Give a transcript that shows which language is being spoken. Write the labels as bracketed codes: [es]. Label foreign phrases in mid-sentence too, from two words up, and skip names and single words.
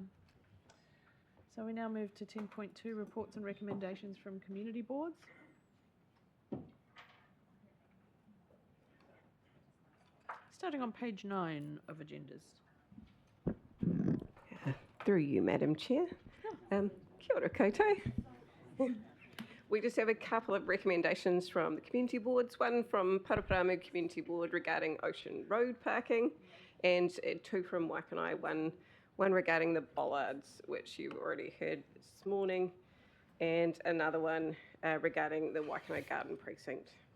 [en] So we now move to 10.2, reports and recommendations from community boards. Starting on page 9 of agendas. Through you, Madam Chair. [mi] Kia ora koutou. [en] We just have a couple of recommendations from the community boards. One from Paraparaumu Community Board regarding Ocean Road parking, and two from Waikanae, one regarding the bollards, which you've already heard this morning, and another one regarding the Waikanae Garden Precinct.